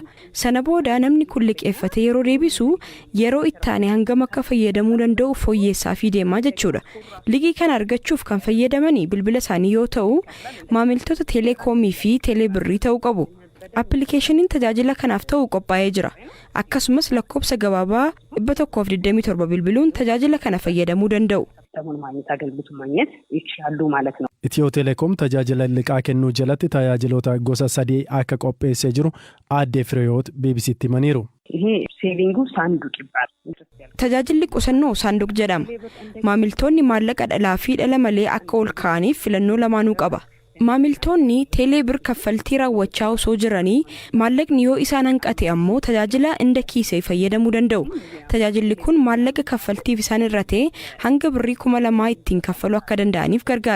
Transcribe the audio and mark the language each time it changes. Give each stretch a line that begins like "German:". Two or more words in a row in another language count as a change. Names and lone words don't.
Oromo: Sana booda namni kun liqeeffate yeroo deebisu yeroo ittaane hangam akka fayyadamuu danda'u fooyyeessaa fi deemaa jechuudha. Liqii kana argachuuf kan fayyadamanii bilbila isaanii yoo ta'u maamiltoota Teelekoomii fi Teelee Birrii ta'uu qabu. Appilikeeshiniin tajaajila kanaaf ta'u qophaa'ee jira. Akkasumas lakkoofsa gabaabaa 127 bilbiluun tajaajila kana fayyadamuu danda'u.
Amharic: ማግኘት አገልግሎት ማግኘት ይችላሉ ማለት ነው።
Oromo: ኢትዮ ቴሌኮም tajaajila liqaa kennuu jalatti tajaajiloota gosa 3 akka qopheessee jiru aadde Fireewoot BBCtti himaniiru.
Amharic: ይሄ ሴቪንጉ ሳንዱቅ ይባላል።
Oromo: Tajaajilli qusannoo saanduq jedhama. Maamiltoonni maallaqa dhalaa fi dhala malee akka ol kaa'aniif filannoo lamaanuu qaba. Maamiltoonni teeleebir kaffaltii raawwachaa osoo jiranii maallaqni yoo isaan hanqate ammoo tajaajila inda kiisee fayyadamuu danda'u. Tajaajilli kun maallaqa kaffaltiif isaan irra ta'e hanga birrii 2,000 ittiin kaffaluu akka danda'aniif gargaara.